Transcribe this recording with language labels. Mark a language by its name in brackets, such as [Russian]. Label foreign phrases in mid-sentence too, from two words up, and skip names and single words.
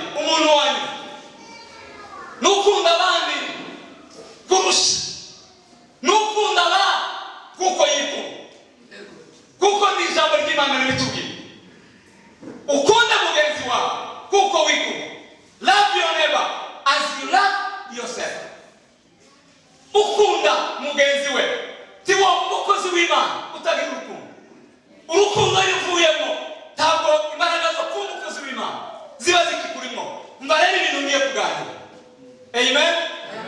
[Kinyarwanda] Umuntu wanyu n'ukunda abandi kurusha, n'ukunda abandi kuko yikunda, kuko ni ijambo ry'Imana ribitubwira. Ukunda mugenzi wawe kuko wikunda. [English] Love your neighbor as you love yourself. [Kinyarwanda] Ukunda mugenzi we, tiwo umukozi w'Imana utagira urukundo. Urukundo ruvuyemo, ntabwo imbaraga zo kuba umukozi w'Imana ziba zikikurimo. Mba rero ibintu ngiye kuganira. Amen.